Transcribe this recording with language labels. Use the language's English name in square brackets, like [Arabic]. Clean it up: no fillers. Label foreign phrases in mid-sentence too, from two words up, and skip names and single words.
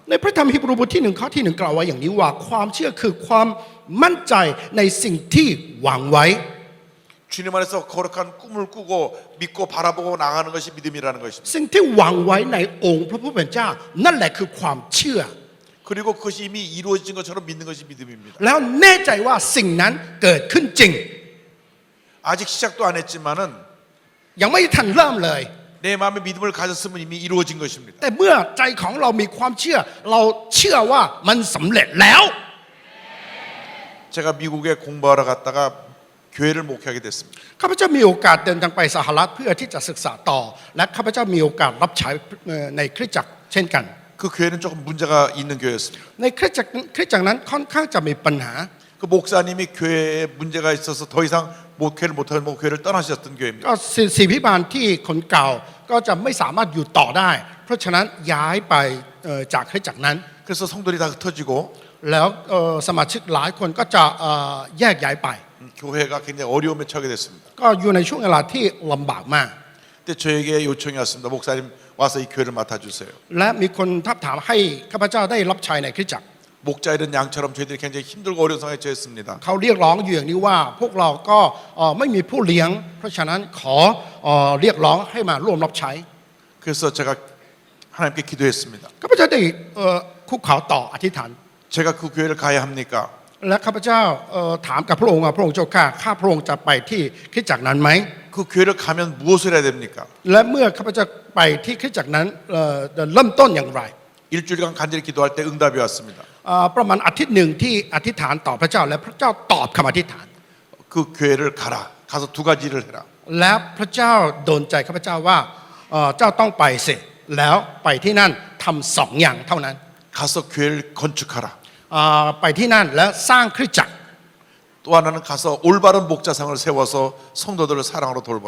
[Thai] ในพระธรรมฮีบรูบทที่1ข้อที่1กล่าวไว้อย่างนี้ว่าความเชื่อคือความมั่นใจในสิ่งที่หวังไว้ [Korean] 주님 안에서 거룩한 꿈을 꾸고 믿고 바라보고 나가는 것이 믿음이라는 것입니다. [Thai] สิ่งที่หวังไว้ในองค์พระผู้เป็นเจ้านั่นแหละคือความเชื่อ [Korean] 그리고 그것이 이미 이루어진 것처럼 믿는 것이 믿음입니다. [Thai] แล้วแน่ใจว่าสิ่งนั้นเกิดขึ้นจริง [Korean] 아직 시작도 안 했지만은 [Thai] ยังไม่ทันเริ่มเลย [Korean] 내 마음에 믿음을 가졌으면 이미 이루어진 것입니다. [Thai] แต่เมื่อใจของเรามีความเชื่อเราเชื่อว่ามันสำเร็จแล้ว [Korean] 제가 미국에 공부하러 갔다가 교회를 목회하게 됐습니다. [Thai] ข้าพเจ้ามีโอกาสเดินทางไปสหรัฐเพื่อที่จะศึกษาต่อ และข้าพเจ้ามีโอกาสรับใช้ในคริสตจักรเช่นกัน [Korean] 그 교회는 조금 문제가 있는 교회였습니다. [Thai] ในคริสตจักรนั้นค่อนข้างจะมีปัญหา [Korean] 그 목사님이 교회에 문제가 있어서 더 이상 목회를 못하는 목회를 떠나셨던 교회입니다. [Thai] ก็ศิษย์พิบาลที่คนเก่าก็จะไม่สามารถอยู่ต่อได้ เพราะฉะนั้นย้ายไปจากคริสตจักรนั้น [Korean] 그래서 성도들이 다 흩어지고 [Thai] แล้วสมาชิกหลายคนก็จะแยกย้ายไป [Korean] 교회가 굉장히 어려움에 처하게 됐습니다. [Thai] ก็อยู่ในช่วงเวลาที่ลำบากมาก [Korean] 그때 저에게 요청이 왔습니다. 목사님 와서 이 교회를 맡아주세요. [Thai] และมีคนทักถามให้ข้าพเจ้าได้รับใช้ในคริสตจักร [Korean] 목자 이런 양처럼 저희들이 굉장히 힘들고 어려운 상황에 처했습니다. [Thai] เขาเรียกร้องอยู่อย่างนี้ว่าพวกเราก็ไม่มีผู้เลี้ยง เพราะฉะนั้นขอเรียกร้องให้มาร่วมรับใช้ [Korean] 그래서 제가 하나님께 기도했습니다. [Thai] ข้าพเจ้าได้คุกเข่าต่ออธิษฐาน [Korean] 제가 그 교회를 가야 합니까? [Thai] และข้าพเจ้าถามกับพระองค์ว่าพระองค์เจ้าข้าพระองค์จะไปที่คริสตจักรนั้นไหม [Korean] 그 교회를 가면 무엇을 해야 됩니까? [Thai] และเมื่อข้าพเจ้าไปที่คริสตจักรนั้นเริ่มต้นอย่างไร [Korean] 일주일간 간절히 기도할 때 응답이 왔습니다. [Thai] ประมาณอาทิตย์หนึ่งที่อธิษฐานต่อพระเจ้าและพระเจ้าตอบคำอธิษฐาน [Korean] 그 교회를 가라. 가서 두 가지를 해라. [Thai] และพระเจ้าโดนใจข้าพเจ้าว่าเจ้าต้องไปสิแล้วไปที่นั่นทำสองอย่างเท่านั้น [Korean] 가서 교회를 건축하라. [Thai] ไปที่นั่นและสร้างคริสตจักร [Korean] 또 하나는 가서 올바른 목자상을 세워서 성도들을 사랑으로 돌보라.